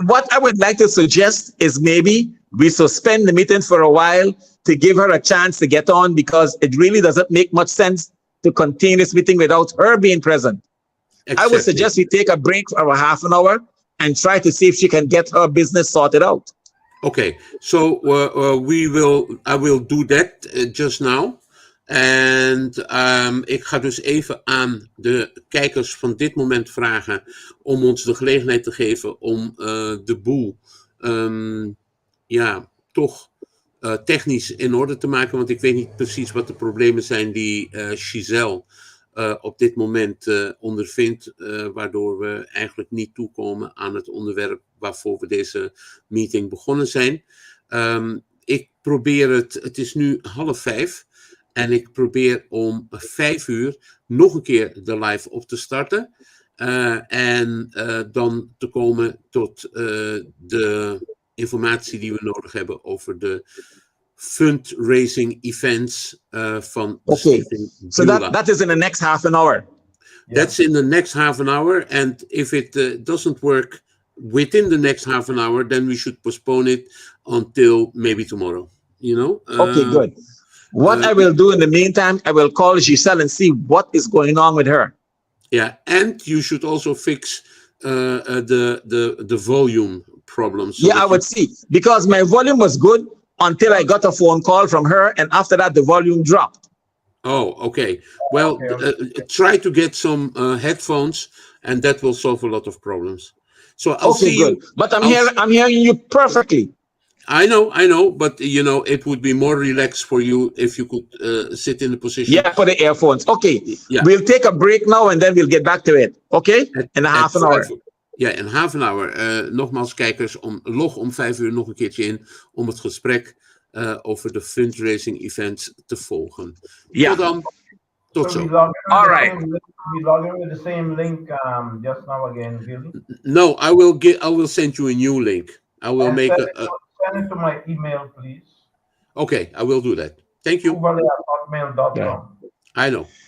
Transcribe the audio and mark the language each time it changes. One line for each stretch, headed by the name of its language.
English: What I would like to suggest is maybe we suspend the meeting for a while to give her a chance to get on, because it really doesn't make much sense to continue this meeting without her being present. Exactly. I would suggest we take a break for a half an hour and try to see if she can get her business sorted out. Okay, so I will do that just now.
Dutch: En ik ga dus even aan de kijkers van dit moment vragen om ons de gelegenheid te geven om de boel ja, toch technisch in orde te maken. Want ik weet niet precies wat de problemen zijn die Giselle op dit moment ondervindt. Waardoor we eigenlijk niet toekomen aan het onderwerp waarvoor we deze meeting begonnen zijn. Ik probeer het is nu 4:30. En ik probeer om 5:00 nog een keer de live op te starten. En dan te komen tot de informatie die we nodig hebben over de fundraising events van Stichting BEULAH.
English: So that is in the next half an hour. That's in the next half an hour. And if it doesn't work within the next half an hour, then we should postpone it until maybe tomorrow. You know? Okay, good. What I will do in the meantime, I will call Giselle and see what is going on with her. Yeah, and you should also fix the volume problems. So yeah, I would see, because my volume was good until I got a phone call from her, and after that the volume dropped. Oh, okay. Well, try to get some headphones, and that will solve a lot of problems. So I'll see good. You. But I'm hearing you perfectly. I know, but you know, it would be more relaxed for you if you could sit in the position. Yeah, for the earphones. Okay, yeah. We'll take a break now and then we'll get back to it. Okay, in a half an hour. Ja, in half an hour.
Dutch: Nogmaals, kijkers, log om 5:00 nog een keertje in om het gesprek over de fundraising events te volgen. Ja. Tot dan. Tot zo.
English: All right. We log in with the same link just now again, Billy? No, I will send you a new link. I will send it to my email, please. Okay, I will do that. Thank you. hotmail.com. Yeah. I know.